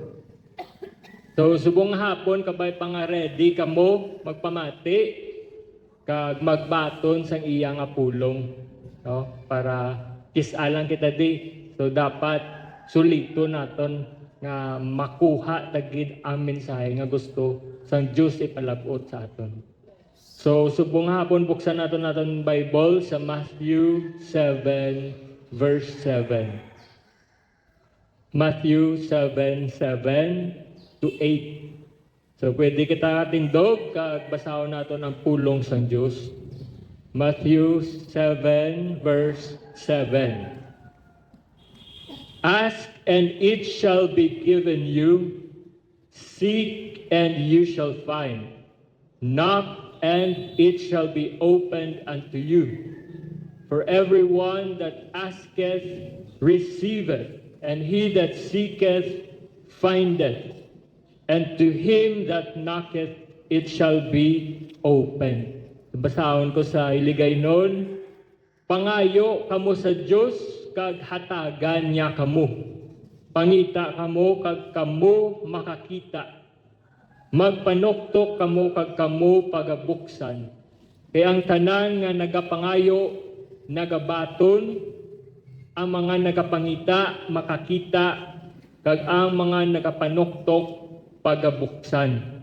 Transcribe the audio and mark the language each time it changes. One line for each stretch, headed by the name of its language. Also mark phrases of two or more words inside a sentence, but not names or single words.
Hiligaynon: So subong hapon kabay pa nga ready kamo magpamati kag magbaton sang iya nga pulong, no? Para kisalang kita di. So dapat sulito naton nga makuha tagid ang mensahe nga gusto sang Dios ipalabot sa aton. So subong hapon buksan naton Bible sa Matthew 7 verse 7. Matthew 7:7 to 8. So pwede kita tindog kag basahon naton ang pulong sang Dios. Matthew 7 verse 7.
English: Ask and it shall be given you. Seek and you shall find. Knock and it shall be opened unto you. For everyone that asketh receiveth, and he that seeketh findeth, and to him that knocketh it shall be opened.
Hiligaynon: Basahon ko sa Iligaynon, pangayo kamo sa Dios kag hatagan niya kamo. Pangita kamo kag kamo makakita. Magpanoktok kamo kag kamo pagabuksan. Kay ang tanan nga nagapangayo nagabaton, ang mga nagapangita makakita, kag ang mga nagapanoktok pagabuksan.